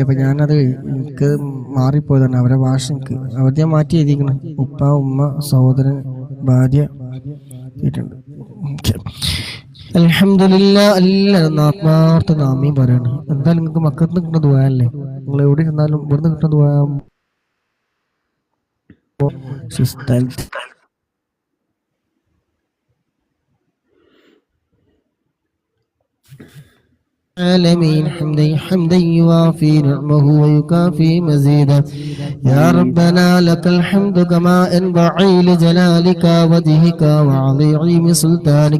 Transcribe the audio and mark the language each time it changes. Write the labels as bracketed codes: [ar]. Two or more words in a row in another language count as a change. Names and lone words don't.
[ml] അപ്പൊ ഞാനത് എനിക്ക് മാറിപ്പോയതാണ്. അവരെ ഭാഷ എനിക്ക് അവർ ഞാൻ മാറ്റി എഴുതിക്കണം. ഉപ്പ, ഉമ്മ, സഹോദരൻ, ഭാര്യ കേട്ടിട്ടുണ്ട്. അൽഹംദുലില്ലാഹ്. എല്ലാവരും ആത്മാർത്ഥ ആമീൻ പറയണം. എന്തായാലും നിങ്ങൾക്ക് മക്കൾക്ക് നിന്ന് കിട്ടുന്ന ദുആ അല്ലേ, നിങ്ങൾ എവിടെ ഇരുന്നാലും ഇവിടുന്ന് കിട്ടുന്ന ദുആ. [ar] العالمين حمدا يوافي نعمه ويكافي مزيدا. يا ربنا لك الحمد كما ينبغي لجلالك وجهك وعظيم سلطانك.